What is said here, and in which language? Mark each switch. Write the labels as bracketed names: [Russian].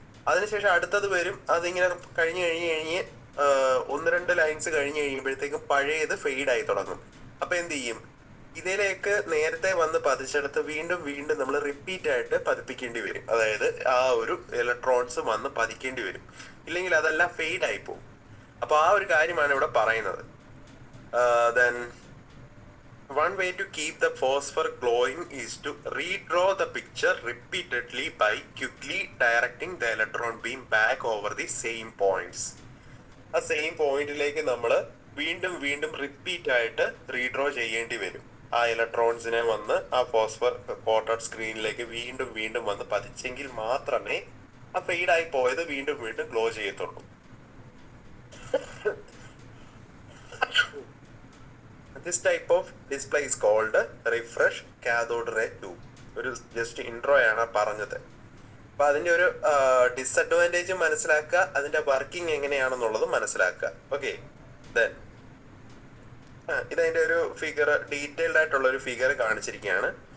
[Malayalam] അതിനുശേഷം അടുത്തത് വരും, അതിങ്ങനെ കഴിഞ്ഞ് ഒന്ന് രണ്ട് ലൈൻസ് കഴിഞ്ഞ് കഴിയുമ്പോഴത്തേക്കും പഴയത് ഫെയ്ഡ് ആയി തുടങ്ങും. അപ്പൊ എന്ത് ചെയ്യും, ഇതിലേക്ക് നേരത്തെ വന്ന് പതിച്ചെടുത്ത് വീണ്ടും വീണ്ടും നമ്മൾ റിപ്പീറ്റ് ആയിട്ട് പതിപ്പിക്കേണ്ടി വരും. അതായത് ആ ഒരു ഇലക്ട്രോൺസ് വന്ന് പതിക്കേണ്ടി വരും, ഇല്ലെങ്കിൽ അതെല്ലാം ഫെയ്ഡ് ആയി പോകും. അപ്പൊ ആ ഒരു കാര്യമാണ് ഇവിടെ പറയുന്നത്. [English] Then one way to keep the phosphor glowing is to redraw the picture repeatedly by quickly directing the electron beam back over the same points. [Malayalam] ആ സെയിം പോയിന്റിലേക്ക് നമ്മൾ വീണ്ടും വീണ്ടും റിപ്പീറ്റ് ആയിട്ട് റീഡ്രോ ചെയ്യേണ്ടി വരും. ആ ഇലക്ട്രോൺസിനെ വന്ന് ആ ഫോസ്ഫർ കോട്ടഡ് സ്ക്രീനിലേക്ക് വീണ്ടും വീണ്ടും വന്ന് പതിച്ചെങ്കിൽ മാത്രമേ ആ ഫെയ്ഡായി പോയത് വീണ്ടും വീണ്ടും ഗ്ലോ ചെയ്യത്തുള്ളൂ. [English] This type of display is called refresh cathode ray tube. [Malayalam] ഒരു ജസ്റ്റ് ഇൻട്രോ ആണ് പറഞ്ഞത്. അപ്പൊ അതിന്റെ ഒരു ഡിസഡ്വാൻറ്റേജ് മനസ്സിലാക്കുക, അതിന്റെ വർക്കിംഗ് എങ്ങനെയാണെന്നുള്ളത് മനസ്സിലാക്കുക. ഓക്കെ, ദെൻ ഇതതിന്റെ ഒരു ഫിഗർ, ഡീറ്റെയിൽഡ് ആയിട്ടുള്ള ഒരു ഫിഗർ കാണിച്ചിരിക്കുകയാണ്.